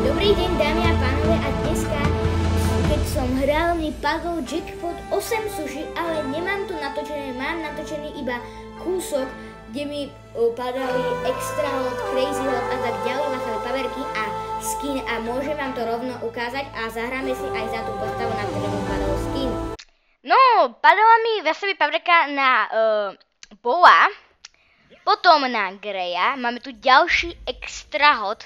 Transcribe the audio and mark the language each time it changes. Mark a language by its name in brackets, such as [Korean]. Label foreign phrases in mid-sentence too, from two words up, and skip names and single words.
[Slovak] Dobrý deň, dámy a pánové, a dneska, keď som hral, mi padol jackpot 8 sushi, ale nemám to natočené, mám natočený iba kúsok, kde mi padali [English] extra lot, crazy lot [Slovak] a tak ďalej, vlastne paverky a skin a môžem vám to rovno ukázať a zahráme si aj za tú postavu, na ktorú mi padol skin. No, padala mi Wasabi paprika na Boa, potom na Greya, máme tu ďalší [English] extra hot.